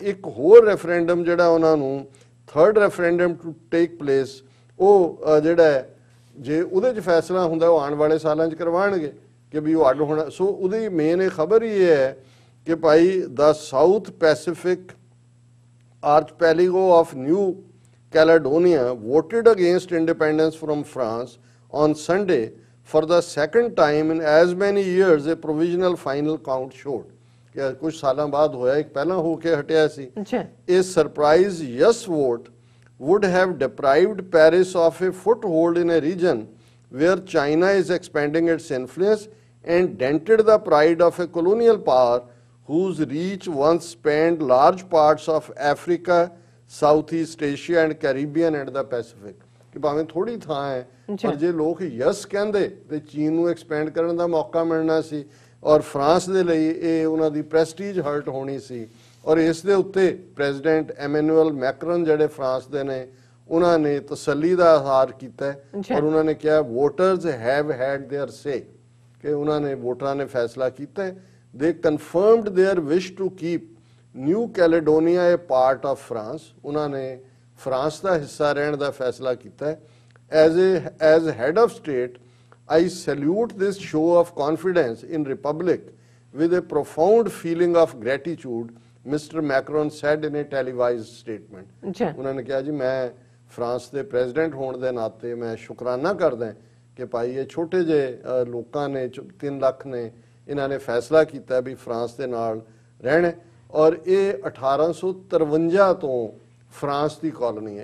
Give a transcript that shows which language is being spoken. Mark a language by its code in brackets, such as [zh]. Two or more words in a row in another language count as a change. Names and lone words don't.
[pa] ਇੱਕ ਹੋਰ ਰੈਫਰੈਂਡਮ ਜਿਹੜਾ ਉਹਨਾਂ ਨੂੰ 3rd [en] referendum to take place, [pa] ਉਹ ਜਿਹੜਾ ਜੇ ਉਹਦੇ 'ਚ ਫੈਸਲਾ ਹੁੰਦਾ ਉਹ ਆਉਣ ਵਾਲੇ ਸਾਲਾਂ 'ਚ ਕਰਵਾਉਣਗੇ ਕਿ ਵੀ ਉਹ ਅੱਡ ਹੋਣਾ। ਸੋ ਉਹਦੀ ਮੇਨ ਇਹ ਖਬਰ ਹੀ ਇਹ ਹੈ ਕਿ ਭਾਈ ਦਾ [en] South Pacific archipelago of New Caledonia voted against independence from France on Sunday for the second time in as many years, a provisional final count showed. [pa] ਕਿ ਕੁਛ ਸਾਲ ਬਾਅਦ ਹੋਇਆ, ਇੱਕ ਪਹਿਲਾ ਹੋ ਕੇ ਹਟਿਆ ਸੀ। [en] A surprise yes vote would have deprived Paris of a foothold in a region where China is expanding its influence and dented the pride of a colonial power whose reach once spanned large parts of Africa, Southeast Asia and Caribbean and the Pacific। [pa] ਕਿ ਭਾਵੇਂ ਥੋੜ੍ਹੀ ਥਾਂ ਹੈ ਪਰ ਜੇ ਲੋਕ ਯਸ ਕਹਿੰਦੇ ਤੇ ਚੀਨ ਨੂੰ ਐਕਸਪੈਂਡ ਕਰਨ ਦਾ ਮੌਕਾ ਮਿਲਣਾ ਸੀ ਔਰ ਫਰਾਂਸ ਦੇ ਲਈ ਇਹ ਉਹਨਾਂ ਦੀ [en] prestige hurt [pa] ਹੋਣੀ ਸੀ। ਔਰ ਇਸ ਦੇ ਉੱਤੇ ਪ੍ਰੈਜ਼ੀਡੈਂਟ ਐਮੈਨੂਅਲ ਮੈਕਰਨ ਜਿਹੜੇ ਫਰਾਂਸ ਦੇ ਨੇ ਉਹਨਾਂ ਨੇ ਤਸੱਲੀ ਦਾ ਇਜ਼ਹਾਰ ਕੀਤਾ ਔਰ ਉਹਨਾਂ ਨੇ ਕਿਹਾ [en] voters have had their say, [pa] ਕਿ ਉਹਨਾਂ ਨੇ ਵੋਟਰਾਂ ਨੇ ਫੈਸਲਾ ਕੀਤਾ। [en] they confirmed their wish to keep New Caledonia a part of France, [pa] ਉਹਨਾਂ ਨੇ ਫਰਾਂਸ ਦਾ ਹਿੱਸਾ ਰਹਿਣ ਦਾ ਫੈਸਲਾ ਕੀਤਾ। [en] as head of state I salute this show of confidence in Republic with a profound feeling of gratitude, Mr. Macron said in a televised statement। [pa] ਉਹਨਾਂ ਨੇ ਕਿਹਾ ਜੀ ਮੈਂ ਫਰਾਂਸ ਦੇ ਪ੍ਰੈਜ਼ੀਡੈਂਟ ਹੋਣ ਦੇ ਨਾਤੇ ਮੈਂ ਸ਼ੁਕਰਾਨਾ ਕਰਦਾ ਕਿ ਭਾਈ ਇਹ ਛੋਟੇ ਜਿਹੇ ਲੋਕਾਂ ਨੇ 3 ਲੱਖ ਨੇ ਇਹਨਾਂ ਨੇ ਫੈਸਲਾ ਕੀਤਾ ਵੀ ਫਰਾਂਸ ਦੇ ਨਾਲ ਰਹਿਣਾ ਔਰ ਇਹ 1853 ਤੋਂ ਫਰਾਂਸ ਦੀ ਕਾਲੋਨੀ ਹੈ।